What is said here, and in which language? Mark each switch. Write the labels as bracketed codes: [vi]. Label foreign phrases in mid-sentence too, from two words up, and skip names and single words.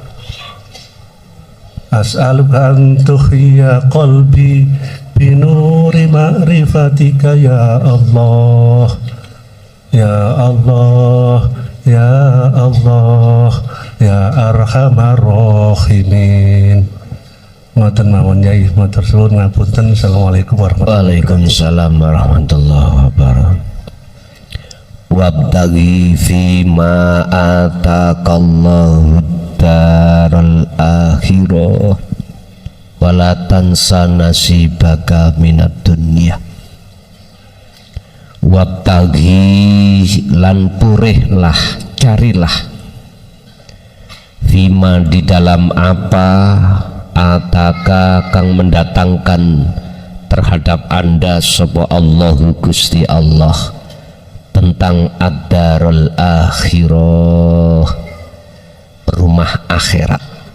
[ar] أسألك أن تحيي قلبي بنور معرفتك يا الله يا الله يا الله يا أرحم الراحمين. [jv] Ngoten mawon Yai, matur suwun ngapunten. [ar] السلام عليكم ورحمة الله وبركاته. وعليكم السلام ورحمة الله وبركاته. وابتغ فيما آتاك الله الدار الآخرة ولا تنس نصيبك من الدنيا. [jv] Wabtaghi lan purihlah, [id] carilah fima di dalam apa ataka kang mendatangkan terhadap Anda sapa Allahu Gusti Allah tentang [ar] الدار الآخرة, [id] rumah akhirat.